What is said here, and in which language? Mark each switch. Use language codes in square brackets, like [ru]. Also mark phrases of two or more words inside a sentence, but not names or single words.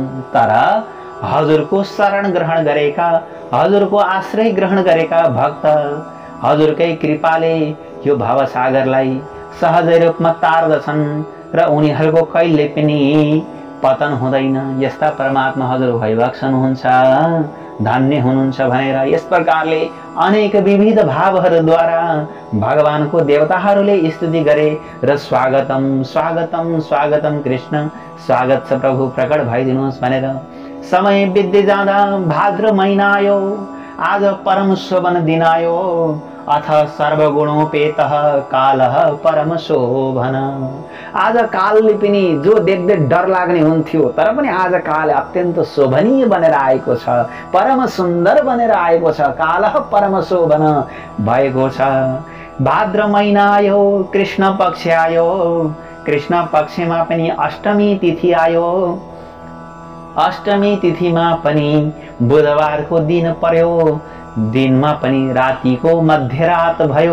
[ne] तर हजुरको शरण ग्रहण गरेका, हजुरको आश्रय ग्रहण गरेका भक्त हजुरकै कृपाले यो भवसागरलाई सहजै रूपमा तार्दछन् र उनीहरूको कहिले पनि पतन हुँदैन। यस्ता परमात्मा हजुर भइबक्सन हुन्छ, धन्य हुनुहुन्छ भनेर यस प्रकारले अनेक विविध भावहरूद्वारा भगवानको देवताहरूले स्तुति गरे र [sa] स्वागतम स्वागतम स्वागतम कृष्ण, [ne] स्वागत छ प्रभु, प्रकट भइदिनुहोस् भनेर। समय बित्दै जाँदा भाद्र महिना आयो। आज परम शोभन दिन आयो। [sa] अथ सर्वगुणोपेतः कालः परम शोभन। [ne] आज कालले पनि जो देख्दै डर लाग्ने हुन्थ्यो, तर पनि आज काल अत्यन्त शोभनीय बनेर आएको छ, परम सुन्दर बनेर आएको छ। [sa] कालः परम शोभन [ne] भएको छ। भाद्र महिना आयो, कृष्ण पक्ष आयो। कृष्ण पक्षमा पनि अष्टमी तिथि आयो। अष्टमी तिथिमा पनि बुधबारको दिन पर्यो। दिनमा पनि रातिको मध्यरात भयो।